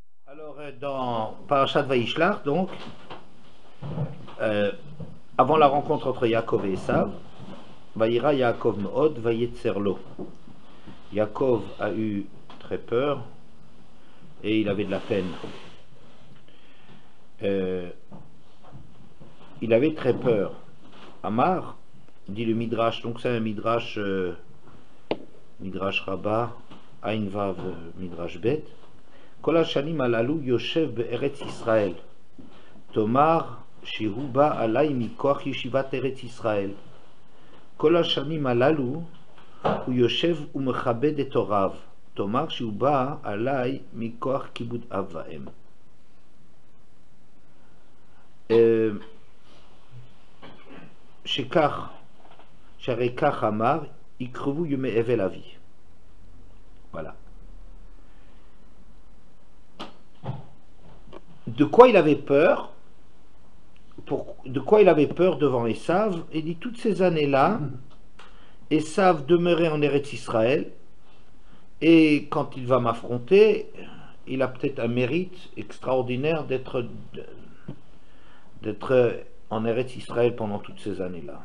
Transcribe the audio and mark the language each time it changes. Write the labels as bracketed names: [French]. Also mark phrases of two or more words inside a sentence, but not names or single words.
[French] Alors, dans Parashat Vaishlach, donc, euh, avant la rencontre entre Yaakov et Esav, [Hebrew] ויירא יעקב מאד ויצר לו. [French] Yaakov a eu très peur et il avait de la peine. Il avait très peur. Amar, dit le Midrash, donc c'est un Midrash, Midrash Rabbah, Ain Vav, Midrash Bet. [Hebrew] כל השנים הללו יושב בארץ ישראל. תאמר שהוא בא עלי מכח ישיבת ארץ ישראל. כל השנים הללו הוא יושב ומכבד את הוריו. תאמר שהוא בא עלי מכח כיבוד אב ואם. שכך, שהרי כך אמר, יקרבו ימי אבל אבי. [French] Voilà. De quoi il avait peur? De quoi il avait peur devant Esav? Il dit toutes ces années-là, Esav demeurait en Eretz Israël, et quand il va m'affronter, il a peut-être un mérite extraordinaire d'être en Eretz Israël pendant toutes ces années-là.